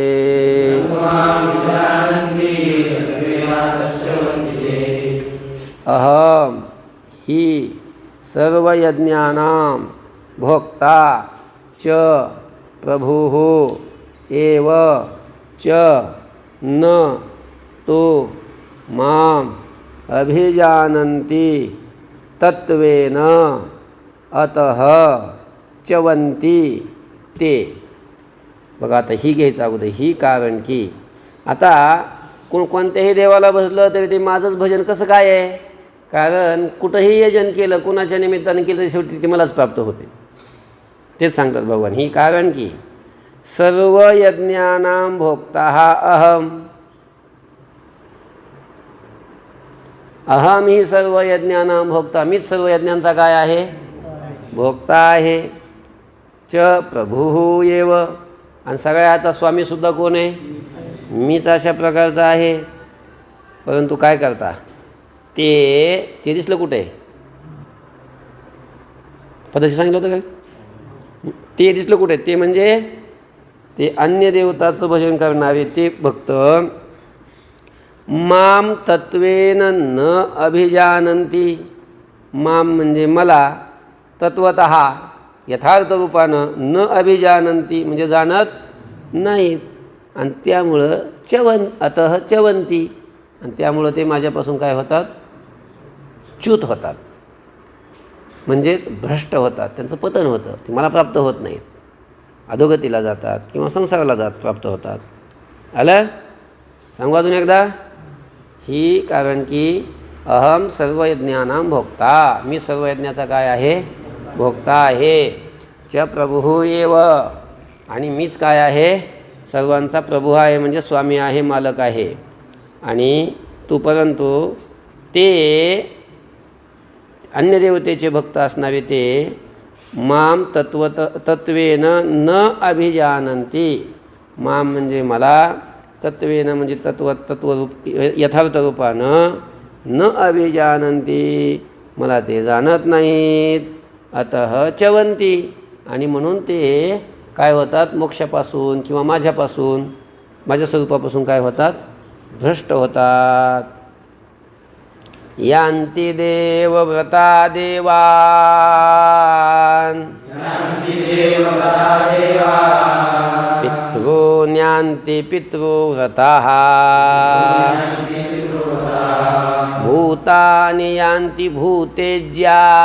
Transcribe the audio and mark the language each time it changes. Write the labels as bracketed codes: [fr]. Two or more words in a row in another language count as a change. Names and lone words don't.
[sa] अहम हि सर्वयज्ञानां भोक्ता च प्रभुः एव च न तो माम अभिजानन्ति तत्त्वेन अतः च्यवन्ति ते. [mr] बघा, आता ही घ्यायचं अगोदर. ही कारण की आता कोणत्याही देवाला भजलं तरी ते माझंच भजन कसं काय आहे? कारण कुठंही यजन केलं, कुणाच्या निमित्तानं केलं, शेवटी ते मलाच प्राप्त होते. तेच सांगतात भगवान. ही कारण की [sa] सर्व यज्ञानां भोक्ता अहम. अहम ही सर्व यज्ञानां भोक्ता, [mr] मीच सर्व यज्ञांचा काय आहे? भोक्ता आहे. [sa] च प्रभुः एव, [mr] आणि सगळ्याचा स्वामीसुद्धा कोण आहे? मीच अशा प्रकारचा आहे. परंतु काय करता? ते दिसलं कुठे? पदाशी सांगितलं होतं काय? ते दिसलं कुठे? ते म्हणजे ते अन्य देवताचं भजन करणारे ते भक्त. [sa] माम तत्वेन न अभिजानन्ति. [mr] माम म्हणजे मला, तत्वतः यथार्थ रूपानं, [sa] न अभिजानन्ति [mr] म्हणजे जाणत नाहीत. आणि त्यामुळं [sa] अतः च्यवन्ति, [mr] आणि त्यामुळं ते माझ्यापासून काय होतात? च्युत होतात, म्हणजेच भ्रष्ट होतात. त्यांचं पतन होतं, ते मला प्राप्त होत नाहीत. अधोगतीला जातात किंवा संसाराला प्राप्त होतात. आलं? सांगू अजून एकदा. ही कारण की [sa] अहम सर्व यज्ञानां भोक्ता, [mr] मी सर्व यज्ञाचा काय आहे? भोक्ता आहे. [sa] च प्रभुः एव, [mr] आणि मीच काय आहे, सर्वांचा प्रभू आहे, म्हणजे स्वामी आहे, मालक आहे. आणि तू परंतु ते अन्य देवतेचे भक्त असणारे ते [sa] माम तत्वेन न अभिजानंती. [mr] माम म्हणजे मला, तत्वेन म्हणजे तत्वरूप यथार्थ रूपानं, [sa] न अभिजानंती [mr] मला ते जाणत नाहीत. [sa] अतः चवंती [mr] आणि म्हणून ते काय होतात, मोक्षापासून किंवा माझ्यापासून, माझ्या स्वरूपापासून काय होतात, भ्रष्ट होतात. [sa] यांती देवव्रता देवान पितॄन्यांती पितृव्रताः भूतानि यांती भूतेज्या